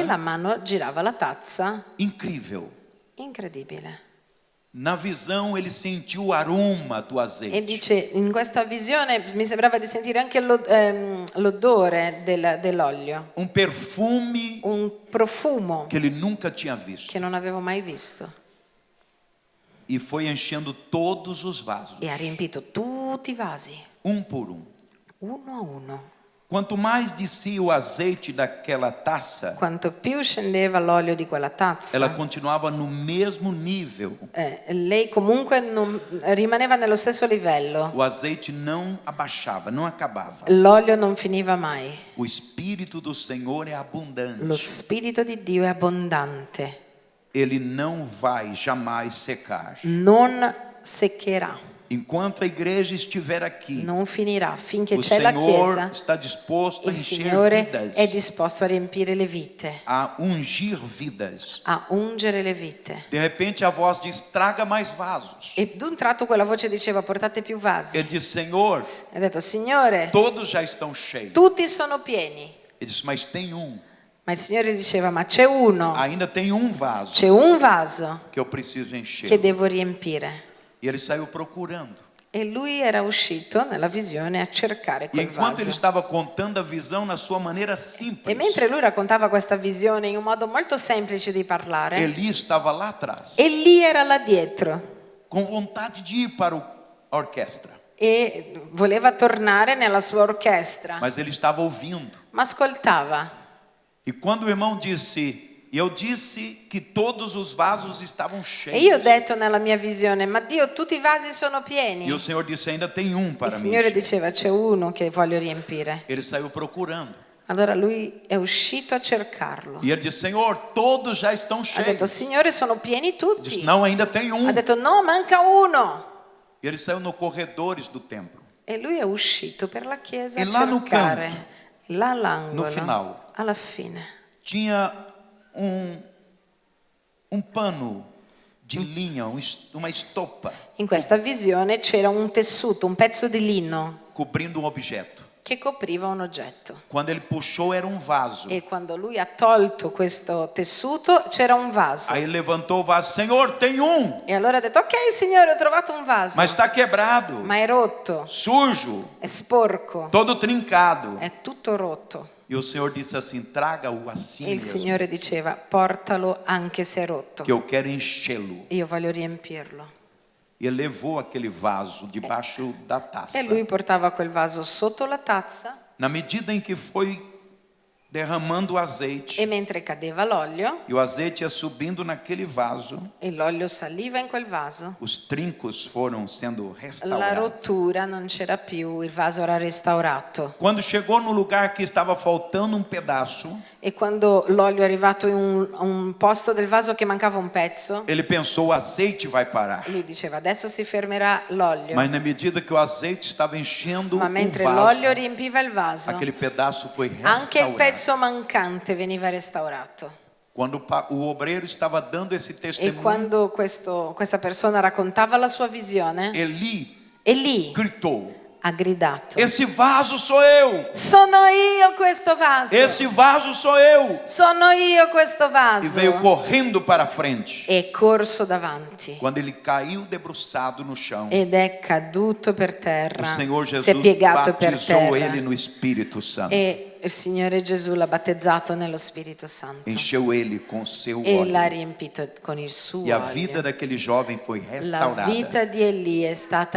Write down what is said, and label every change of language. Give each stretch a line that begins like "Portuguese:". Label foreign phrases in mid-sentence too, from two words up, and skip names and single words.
Italian: E la mano girava la tazza.
Portuguese: Incrível.
Italian: Incredibile.
Portuguese: Na visão ele sentiu o aroma do E azeite.
Italian: dice, in questa visione mi sembrava di sentire anche l'odore dell'olio,
Portuguese: Um perfume
Italian: un profumo
Portuguese: que ele nunca tinha visto.
Italian: che non avevo mai visto.
Portuguese: E foi enchendo todos os vasos,
Italian: E ha riempito tutti i vasi,
Portuguese: um por um.
Italian: uno a uno.
Portuguese: Quanto mais descia o azeite daquela taça,
Italian: Quanto più scendeva l'olio di quella tazza,
Portuguese: ela continuava no mesmo nível.
Italian: lei comunque rimaneva nello stesso livello.
Portuguese: O azeite não abaixava, não acabava.
Italian: L'olio non finiva mai.
Portuguese: O Espírito do Senhor é
Italian: Lo
Portuguese: abundante.
Italian: Spirito di Dio è abbondante,
Portuguese: Ele não vai jamais secar.
Italian: non seccherà,
Portuguese: Enquanto a igreja estiver aqui,
Italian: non finirà. Finché
Portuguese: o
Italian: c'è la
Portuguese: Senhor
Italian: Chiesa,
Portuguese: está disposto a
Italian: il
Portuguese: encher
Italian: Signore
Portuguese: vidas,
Italian: è disposto a riempire le vite,
Portuguese: a ungir vidas.
Italian: a ungere le vite.
Portuguese: De repente a voz diz: traga mais vasos.
Italian: E d'un tratto quella voce diceva, portate più vasi.
Portuguese: Ele diz: Senhor,
Italian: E ha detto, Signore,
Portuguese: todos já estão cheios.
Italian: tutti sono pieni.
Portuguese: Ele disse: mas tem um,
Italian: Ma il Signore diceva, ma c'è uno,
Portuguese: ainda tem um vaso
Italian: c'è un vaso
Portuguese: que eu preciso encher.
Italian: che devo riempire.
Portuguese: E ele saiu procurando.
Italian: E lui era uscito nella visione a cercare E quel
Portuguese: enquanto ele
Italian: vaso.
Portuguese: estava contando a visão na sua maneira
Italian: E
Portuguese: simples,
Italian: mentre lui raccontava questa visione in un modo molto semplice di parlare,
Portuguese: Eli estava lá atrás,
Italian: Eli era là dietro
Portuguese: com vontade de ir para a orquestra,
Italian: e voleva tornare nella sua orchestra,
Portuguese: mas ele estava ouvindo.
Italian: ma ascoltava.
Portuguese: E quando o irmão disse, e eu disse que todos os vasos estavam
Italian: E io ho
Portuguese: cheios,
Italian: detto nella mia visione, ma Dio, tutti i vasi sono
Portuguese: e
Italian: pieni.
Portuguese: o Senhor disse, ainda tem um
Italian: Il
Portuguese: para mim.
Italian: Signore diceva, c'è uno che voglio riempire.
Portuguese: Ele saiu procurando.
Italian: Allora lui è uscito a cercarlo.
Portuguese: E ele disse, Senhor, todos já estão
Italian: Ha detto,
Portuguese: cheios.
Italian: Signore, sono pieni
Portuguese: Disse,
Italian: tutti.
Portuguese: não, ainda tem um.
Italian: Ha detto, no, manca uno.
Portuguese: E ele saiu no corredores do templo.
Italian: E lui è uscito per la chiesa E a
Portuguese: là no
Italian: cercare.
Portuguese: canto,
Italian: Là all'angolo,
Portuguese: no final.
Italian: alla fine,
Portuguese: Tinha um pano de linha, uma estopa,
Italian: in questa visione c'era un tessuto, un pezzo di lino
Portuguese: cobrindo um objeto.
Italian: che copriva un oggetto.
Portuguese: Quando ele puxou, era um vaso.
Italian: E quando lui ha tolto questo tessuto c'era un vaso.
Portuguese: Aí levantou o vaso, Senhor, tem um,
Italian: E allora ha detto, ok Signore, ho trovato un vaso,
Portuguese: mas está quebrado,
Italian: ma è rotto,
Portuguese: sujo,
Italian: è sporco,
Portuguese: todo trincado.
Italian: è tutto rotto.
Portuguese: E o Senhor disse assim, traga-o assim
Italian: E il
Portuguese: mesmo,
Italian: Signore diceva, portalo anche se è rotto,
Portuguese: que eu quero enchê-lo.
Italian: io voglio riempirlo.
Portuguese: E ele levou aquele vaso debaixo da taça.
Italian: E lui portava quel vaso sotto la tazza
Portuguese: Na medida em que foi derramando o azeite,
Italian: e mentre cadeva l'olio
Portuguese: e o azeite ia subindo naquele vaso,
Italian: e l'olio saliva in quel vaso,
Portuguese: os trincos foram sendo
Italian: la
Portuguese: restaurados.
Italian: rottura non c'era più, il vaso era restaurato.
Portuguese: Quando chegou no lugar que estava faltando um pedaço,
Italian: E quando l'olio è arrivato in un posto del vaso che mancava un pezzo,
Portuguese: ele pensou, o azeite vai parar.
Italian: lui diceva, adesso si fermerà l'olio.
Portuguese: Mas na medida que o azeite estava enchendo
Italian: Ma
Portuguese: o
Italian: mentre
Portuguese: vaso,
Italian: l'olio riempiva il vaso,
Portuguese: aquele pedaço foi
Italian: anche il
Portuguese: restaurado.
Italian: pezzo mancante veniva restaurato.
Portuguese: Quando o obreiro estava dando esse
Italian: E
Portuguese: testemunho,
Italian: quando questa persona raccontava la sua visione,
Portuguese: Eli
Italian: Eli
Portuguese: gritou,
Italian: ha gridato,
Portuguese: esse vaso sou eu,
Italian: sono io questo vaso,
Portuguese: esse vaso sou eu.
Italian: sono io questo
Portuguese: E
Italian: vaso.
Portuguese: veio correndo para frente.
Italian: E è corso davanti
Portuguese: Quando ele caiu debruçado no chão,
Italian: ed è caduto per
Portuguese: o
Italian: terra,
Portuguese: Senhor
Italian: si è
Portuguese: Jesus
Italian: piegato per
Portuguese: batizou
Italian: terra
Portuguese: ele no Espírito Santo.
Italian: e il Signore Gesù l'ha battezzato nello Spirito Santo
Portuguese: Encheu ele com seu
Italian: e l'ha
Portuguese: óleo.
Italian: riempito con il suo
Portuguese: E a vida
Italian: olio.
Portuguese: daquele jovem foi
Italian: La
Portuguese: restaurada.
Italian: vita di Eli è stata